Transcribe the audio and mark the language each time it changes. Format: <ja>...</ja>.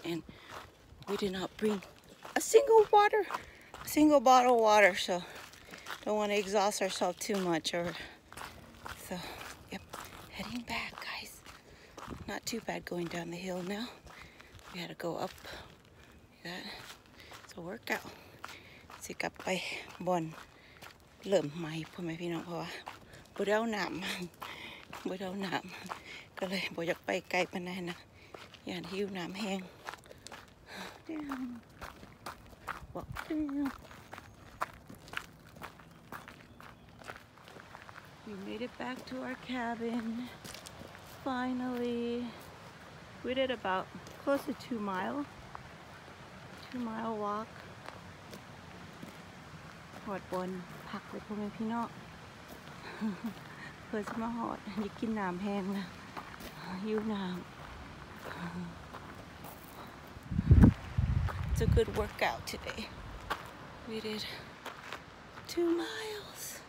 <en>And we did not bring a single bottle of water. So don't want to exhaust ourselves too much. So, yep. Heading back, guys. Not too bad going down the hill now. We had to go up. That. It's a workout.</en> <tts>สิกลับไปบอนเริ่มใหม่พ่อแม่พี่น้องเพราะว่าบ่ได้เอาน้ำก็เลยบ่อยากไปไกลปานนั้นนะย่านหิวน้ำแห้ง</tts> <en>Down. Walk down. We made it back to our cabin. Finally. We did about close to 2 miles. 2-mile walk.</en> <tts>หอดบนพักเลยพ่อแม่พี่น้องเพื่อจะมาหอดอยากกินน้ำแห้งนะหิวน้ำ</tts> <en>It's a good workout today. We did 2 miles.</en>